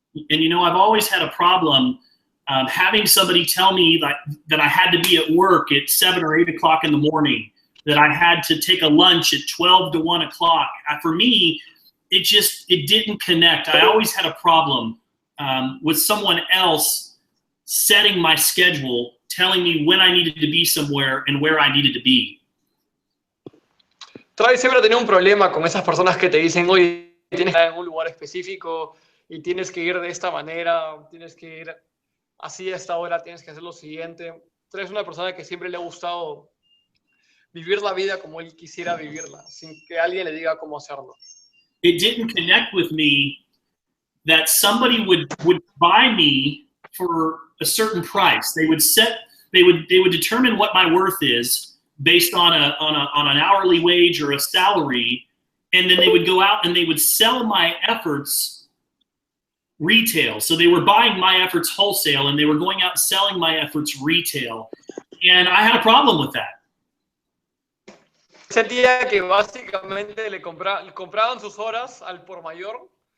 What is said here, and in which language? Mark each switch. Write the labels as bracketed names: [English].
[English] And you know, I've always had a problem having somebody tell me that I had to be at work at 7 or 8 o'clock in the morning, that I had to take a lunch at 12 to 1 o'clock. For me, it didn't connect. I always had a problem with someone else setting my schedule, telling me when I needed to be somewhere and where I needed to be. [Spanish] Travis siempre ha tenido un problema con esas personas que te dicen, oye, tienes que estar en un lugar específico y tienes que ir de esta manera, tienes que ir así a esta hora, tienes que hacer lo siguiente. Travis es una persona que siempre le ha gustado vivir la vida como él quisiera vivirla, sin que alguien le diga cómo hacerlo. [English] It didn't connect with me that somebody would buy me for a certain price. They would determine what my worth is based on an hourly wage or a salary, and then they would go out and they would sell my efforts retail. So they were buying my efforts wholesale and they were going out and selling my efforts retail. And I had a problem with that. [Spanish] Sentía que básicamente le compraban sus horas al por mayor.